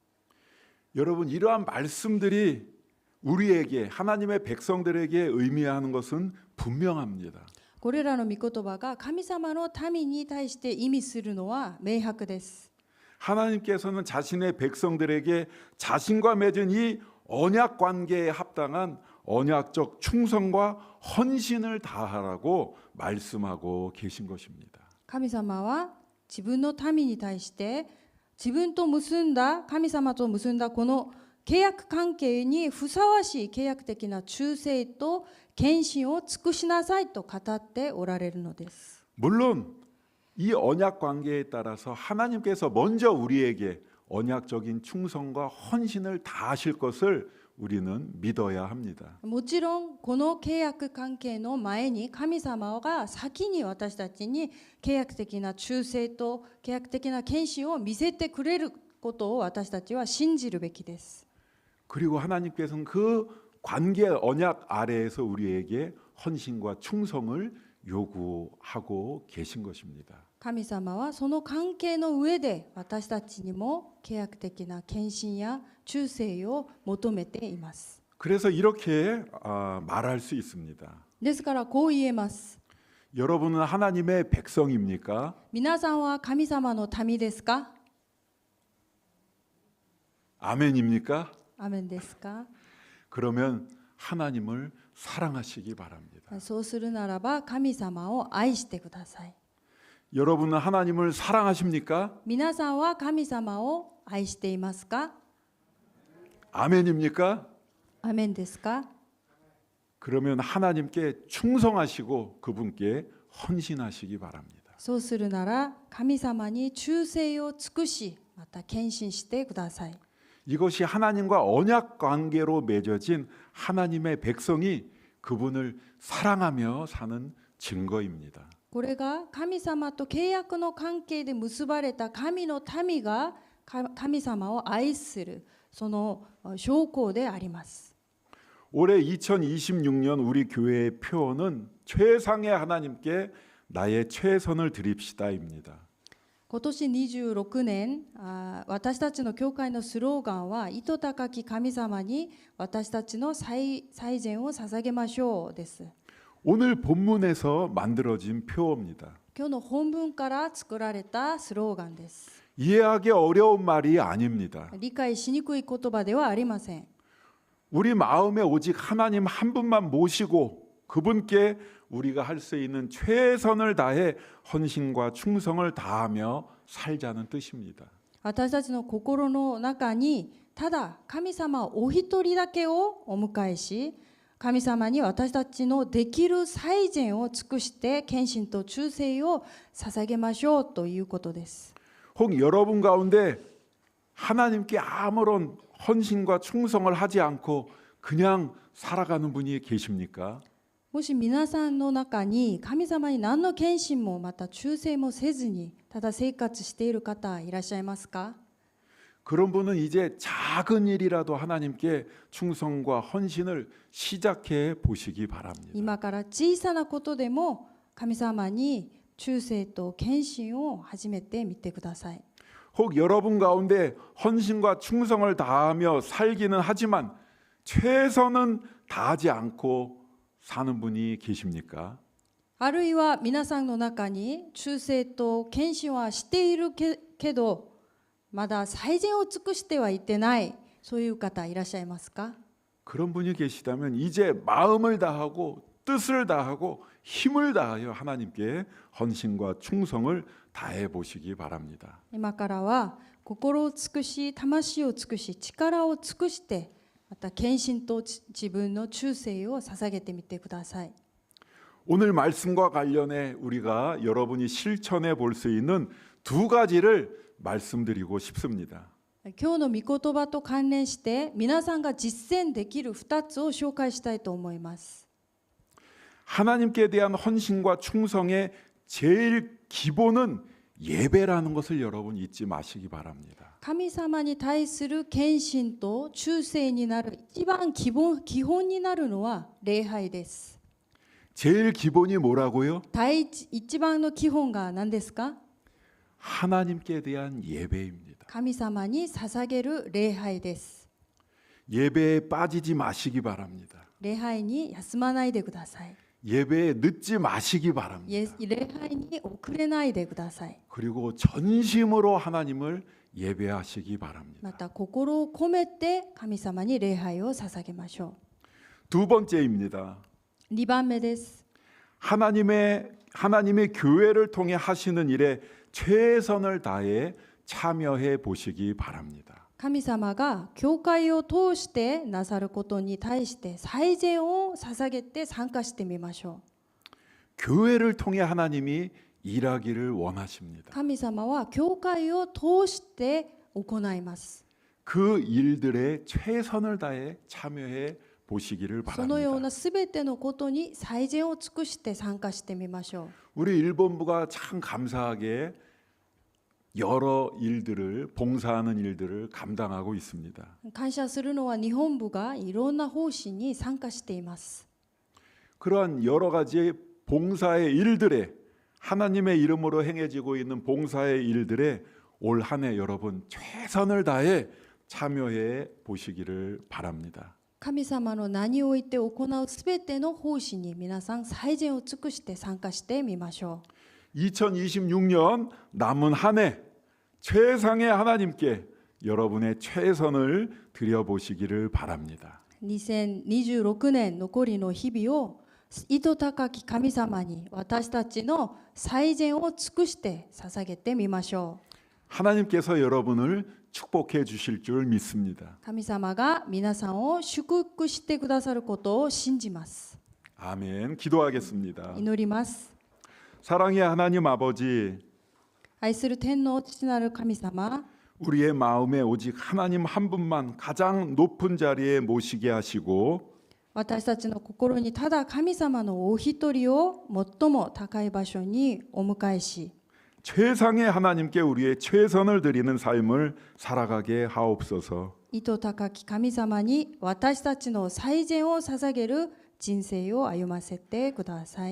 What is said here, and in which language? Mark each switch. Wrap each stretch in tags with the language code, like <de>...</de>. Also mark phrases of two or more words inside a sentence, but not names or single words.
<ko>여러분 이러한 말씀들이 우리에게 하나님의 백성들에게 의미하는 것은 분명합니다.</ko> <ja>これらの御言葉が神様の民に対して意味するのは明白です。</ja> <ko>하나님께서는 자신의 백성들에게 자신과 맺은 이 언약 관계에 합당한 언약적 충성과 헌신을 다하라고 말씀하고 계신 것입니다.</ko> <ja>神様は自分の民に対して自分と結んだ神様と結んだこの契約関係にふさわしい契約的な忠誠と献身を尽くしなさいと語っておられるのです。</ja> <ko>물론 이 언약 관계에 따라서 하나님께서 먼저 우리에게 언약적인 충성과 헌신을 다하실 것을 우리는 믿어야 합니다.</ko> <ja>もちろんこの契約関係の前に神様が先に私たちに契約的な忠誠と契約的な献身を見せてくれることを私たちは信じるべきです。</ja> <ko>그리고 하나님께서는 그 관계 언약 아래에서 우리에게 헌신과 충성을 요구하고 계신 것입니다.</ko> <ja>神様はその関係の上で私たちにも契約的な献身や忠誠を求めています。</ja> <ko>그래서 이렇게 말할 수 있습니다.</ko> <ja>ですからこう言えます。</ja> <ko>여러분은 하나님의 백성입니까?</ko> <ja>皆さんは神様の民ですか？</ja> <ko>아멘입니까?</ko> <ja>アメンですか？</ja> <ko>그러면 하나님을 사랑하시기 바랍니다.</ko> <ja>そうするならば神様を愛してください。</ja> <ko>여러분은 하나님을 사랑하십니까?</ko> <ja>皆さんは神様を愛していますか？</ja> <ko>아멘입니까?</ko> <ja>アメンですか？</ja> <ko>그러면 하나님께 충성하시고 그분께 헌신하시기 바랍니다.</ko> <ja>そうするなら神様に忠誠を尽くし、また献身してください。</ja> <ko>이것이 하나님과 언약 관계로 맺어진 하나님의 백성이 그분을 사랑하며 사는 증거입니다.</ko> <ja>これが神様と契約の関係で結ばれた神の民が神様を愛するその証拠であります。</ja> <ko>올해 2026년 우리 교회의 표어는 최상의 하나님께 나의 최선을 드립시다입니다.</ko> <ja>今年26年、私たちの教会のスローガンは、糸高き神様に私たちの最善を捧げましょうです。</ja> <ko>오늘 본문에서 만들어진 표어입니다.</ko> <ja>今日の本文から作られたスローガンです。</ja> <ko>이해하기 어려운 말이 아닙니다.</ko> <ja>理解しにくい言葉ではありません。</ja> <ko>우리 마음에 오직 하나님 한 분만 모시고 그분께 우리가 할 수 있는 최선을 다해 헌신과 충성을 다하며 살자는 뜻입니다.</ko> <ja>私たちの心の中にただ神様お一人だけをお迎えし、神様に私たちのできる最善を尽くして献身と忠誠を捧げましょうということです。</ja> <ko>혹 여러분 가운데 하나님께 아무런 헌신과 충성을 하지 않고 그냥 살아가는 분이 계십니까?</ko> <ja>もし皆さんの中に神様に何の献身もまた忠誠もせずにただ生活している方いらっしゃいますか？</ja> <ko>그런 분은 이제 작은 일이라도 하나님께 충성과 헌신을 시작해 보시기 바랍니다.</ko> <ja>今から小さなことでも神様に忠誠と献身を始めてみてください。</ja> <ko>혹 여러분 가운데 헌신과 충성을 다하며 살기는 하지만 최선은 다하지 않고 사는 분이 계십니까?</ko> <ja>あるいは皆さんの中に忠誠と献身はしているけどまだ最善を尽くしてはいってないそういう方いらっしゃいますか？</ja> <ko>그런 분이 계시다면 이제 마음을 다하고 뜻을 다하고 힘을 다하여 하나님께 헌신과 충성을 다해 보시기 바랍니다.</ko> <ja>今からは心を尽くし魂を尽くし力を尽くしてまた献身と自分の忠誠を捧げてみてください。</ja> <ko>오늘 말씀과 관련해 우리가 여러분이 실천해 볼 수 있는 두 가지를 말씀드리고 싶습니다.</ko> <ja>今日の御言葉と関連して皆さんが実践できる2つを紹介したいと思います。</ja> <ko>하나님께 대한 헌신과 충성의 제일 기본은 예배라는 것을 여러분 잊지 마시기 바랍니다.</ko> <ja>神様に対する献身と忠誠になる一番基本になるのは礼拝です。</ja> <ko>제일 기본이 뭐라고요?</ko> <ja>一番の基本が何ですか？</ja> <ko>하나님께 대한 예배입니다.</ko> <ja>神様に捧げる礼拝です。</ja> <ko>예배에 빠지지 마시기 바랍니다.</ko> <ja>礼拝に休まないでください。</ja> <ko>예배에 늦지 마시기 바랍니다.</ko> <ja>礼拝に遅れないでください。</ja> <ko>그리고 전심으로 하나님을 예배하시기</ko> <ja>ま</ja> <ko>바랍니다.</ko> <ja>た心を込めて神様に礼拝を捧げましょ</ja> <ko>두 번째입니다.</ko> <ja>う。2番目です。</ja> <ko>하나님의 교회를 통해 하시는 일에 최선을 다해 참여해 보시기 바랍니다.</ko> <ja>神様が教会を通してなさることに対して最善を捧げて参加してみましょ</ja> <ko>교회를 통해 하나님이 일하기를 원하십니다.</ko> <ja>う。神様は教会を通して行います。</ja> <ko>그 일들에 최선을 다해 참여해 보시기를</ko> <ja>そのよう</ja> <ko>바랍니다.</ko> <ja>なすべてのことに最善を尽くして参加してみましょ</ja> <ko>우리 일본부가 참 감사하게 여러 일들을 봉사하는 일들을 감당하고 있습니다.</ko> <ja>う。感謝するのは日本部がいろんな奉仕に参加しています。</ja> <ko>그러한 여러 가지 봉사의 일들에 하나님의 이름으로 행해지고 있는 봉사의 일들에 올 한 해 여러분 최선을 다해 참여해 보시기를 바랍니다.</ko> <ja>神様の名において行うすべての奉仕に皆さん最善を尽くして参加してみましょう。</ja> <ko>2026년 남은 한 해 최상의 하나님께 여러분의 최선을 드려보시기를 바랍니다.</ko> <ja>2026 年残りの日々を意図高き神様に私たちの最善を尽くして捧げてみましょ</ja> <ko>하나님께서 여러분을 축복해 주실 줄 믿습니다.</ko> <ja>う。神様が皆さんを祝福してくださることを信じます。</ja> <ko>아멘. 기도하겠습니다.</ko> <ja>祈ります。</ja> <ko>사랑의 하나님 아버지,</ko> <ja>愛する天皇父なる神様、</ja> <ko>우리의 마음에 오직 하나님 한 분만 가장 높은 자리에 모시게 하시고</ko> <ja>私たちの心にただ神様のお一人を最も高い場所にお迎えし、</ja> <ko>최상의 하나님께 우리의 최선을 드리는 삶을 살아가게 하옵소서.</ko> <ja>意図高き神様に私たちの最善を捧げる人生を歩ませてください。</ja>